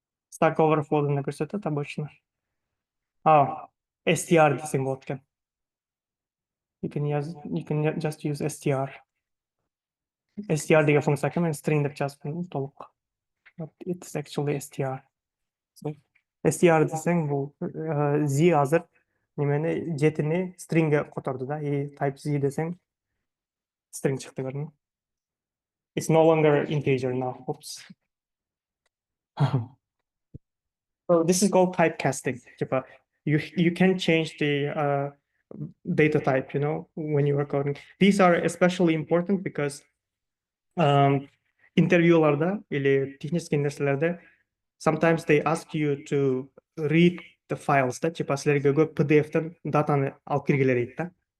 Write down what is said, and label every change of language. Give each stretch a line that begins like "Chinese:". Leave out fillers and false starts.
Kyrgyz: Stack Overflow көрсөтөт обычно. str десең болот экен.
English: You can just use str.
Kyrgyz: str деген функция экен, мен string деп жазыпмын толук.
English: But it's actually str.
Kyrgyz: So, str десең бул z азыр немени жетини stringге которду да, и type z десең string чыкты, көрдүңбү?
English: It's no longer integer now. Oops. So this is called typecasting. Типа, you can change the data type, you know, when you are coding. These are especially important because
Kyrgyz: интервьюларда или технический нерселерде
English: sometimes they ask you to read the files, да,
Kyrgyz: типа силерге көп PDF-тен датаны алып киргиле дейт да.